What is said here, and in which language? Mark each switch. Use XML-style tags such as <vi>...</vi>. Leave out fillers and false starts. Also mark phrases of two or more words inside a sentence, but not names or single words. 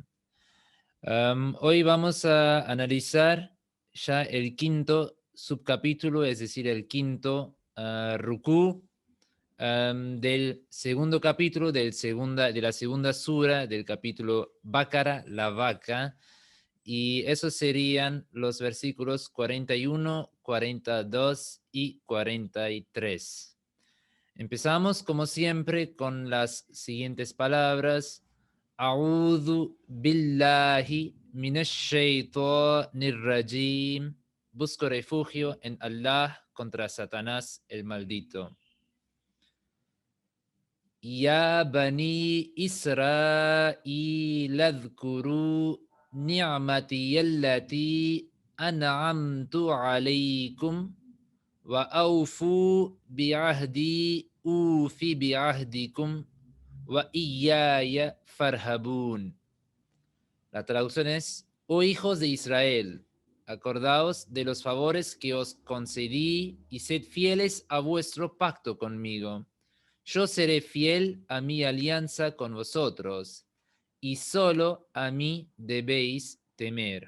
<es>Hoy vamos a analizar ya el quinto subcapítulo, es decir, el quinto rukú del segundo capítulo de la segunda sura del capítulo Bácara, la vaca, y esos serían los versículos 41, 42 y 43. Empezamos como siempre con las siguientes palabras.</es> <ar>أعوذ بالله من الشيطان الرجيم.</ar> <es>Busco refugio en Allah contra Satanás el maldito.</es> <ar>يا بني إسرائيل اذكروا نعمتي التي أنعمت عليكم وأوفوا بعهدي أوف بعهدكم وإياي فارهبون.</ar> <es>La traducción es: oh hijos de Israel, acordaos de los favores que os concedí y sed fieles a vuestro pacto conmigo. Yo seré fiel a mi alianza con vosotros, y solo a mí debéis temer.</es>